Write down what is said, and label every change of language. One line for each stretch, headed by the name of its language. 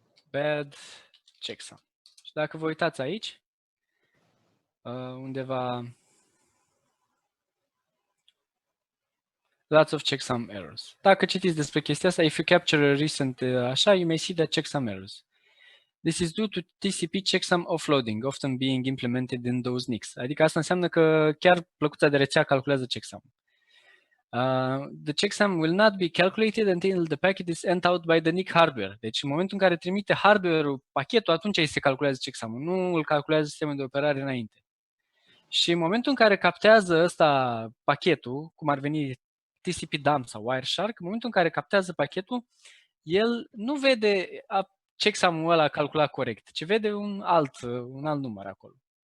English: Bad checksum.
Romanian: Și dacă vă uitați aici, undeva
English: lots of checksum errors.
Romanian: Dacă citiți despre chestia asta,
English: if you capture a recent
Romanian: așa,
English: you may see that checksum errors. This is due to TCP checksum offloading, often being implemented in those NICs.
Romanian: Adică asta înseamnă că chiar plăcuța de rețea calculează checksum.
English: The checksum will not be calculated until the packet is sent out by the NIC hardware.
Romanian: Deci în momentul în care trimite hardware-ul pachetul, atunci se calculează checksum-ul, nu îl calculează sistemul de operare înainte. Și în momentul în care captează ăsta pachetul, cum ar veni TCP dump sau Wireshark, în momentul în care captează pachetul, el nu vede checksum-ul ăla calculat corect, ci vede un alt număr acolo.